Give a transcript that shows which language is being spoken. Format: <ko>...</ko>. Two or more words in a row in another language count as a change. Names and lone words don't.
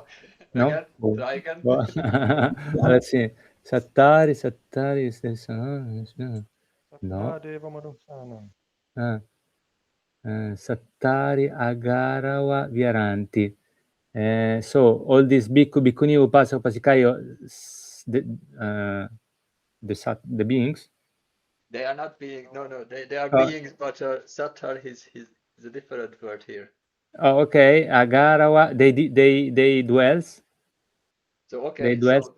<en>No. Try again. Let's see. Sattari is this. No.</en> <pi>Sattari Agarawa Viharanti.</pi> <en>So all these</en> <pi>bhikkhu, bhikkhuni, upasaka, upasikayo,</pi> <en>the beings. They are not beings. No. They are beings, but sattar is a different word here. Oh, okay. Agarawa, they dwells. So okay. They dwells. So</en>